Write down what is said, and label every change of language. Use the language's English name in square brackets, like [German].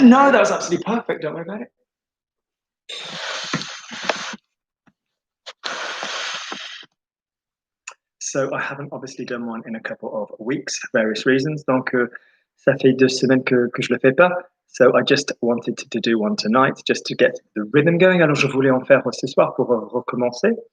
[English] No, that was absolutely perfect. Don't worry about it. So I haven't obviously done one in a couple of weeks, for various reasons. [French] Donc, ça fait 2 semaines que je le fais pas. [English] So I just wanted to do one tonight, just to get the rhythm going. [French] Alors, je voulais en faire ce soir pour recommencer.